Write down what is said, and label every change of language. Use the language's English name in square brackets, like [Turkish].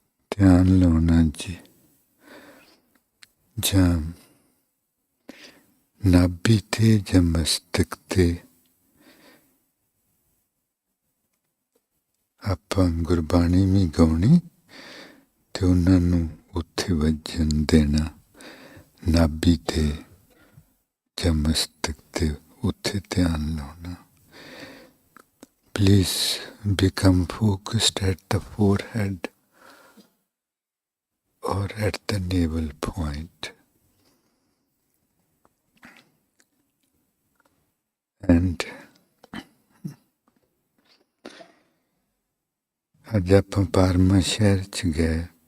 [Punjabi] ਧਿਆਨ ਲਾਉਣਾ ਜੀ, ਜਾਂ ਨਾਭੀ ਤੇ ਜਾਂ ਮਸਤਕ ਤੇ ਆਪਾਂ ਗੁਰਬਾਣੀ ਵੀ ਗਾਉਣੀ ਤੇ ਉਹਨਾਂ ਨੂੰ ਉੱਥੇ ਵੱਜਣ ਦੇਣਾ, ਨਾਭੀ ਤੇ ਜਾਂ ਮਸਤਕ ਤੇ ਉੱਥੇ ਧਿਆਨ ਲਾਉਣਾ। [English] Please become focused at the forehead or at the navel point. [Punjabi] And ਅੱਜ ਆਪਾਂ ਪਾਰਮਾ ਸ਼ਹਿਰ 'ਚ ਗਏ।